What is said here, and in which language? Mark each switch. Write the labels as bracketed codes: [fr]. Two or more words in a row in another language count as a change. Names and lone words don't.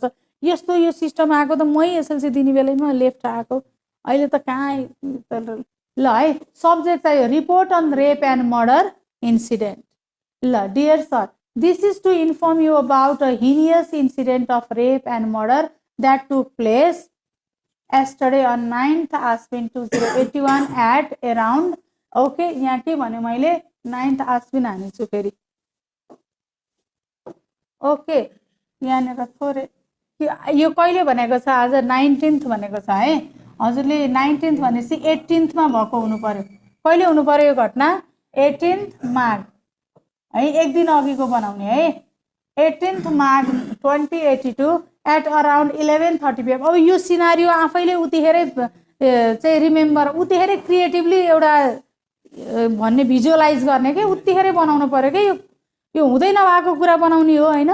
[ne] यस्तो यो सिस्टम आएको त मै एसएलसी दिने बेलैमा लेफ्ट आएको, अहिले त कहाँ ल है। सब्जेक्ट चाहियो [en] Report on Rape and Murder Incident. ल Dear Sir, this is to inform you about a heinous incident of rape and murder that took place yesterday on 9th Ashwin 2081 at around, [ne] ओके यहाँ के भने मैले 9th Ashwin हानेछु फेरि, ओके यहाँनिर थोरै यो कहिले भनेको छ? आज 19th भनेको छ है। हजुरले 19th भनेपछि 18th मा भएको हुनु पर्यो। कहिले हुनु पर्यो यो घटना? 18th मार्च है, एक दिन अघिको बनाउने है। [en] 18th March 2082 at around 11:30 PM. [ne] अब यो सिनारियो आफैले उतिखेरै चाहिँ रिमेम्बर, उतिखेरै क्रिएटिभली एउटा भन्ने भिजुअलाइज गर्ने के, उतिखेरै बनाउनु पर्यो कि यो हुँदै नभएको कुरा बनाउने हो होइन।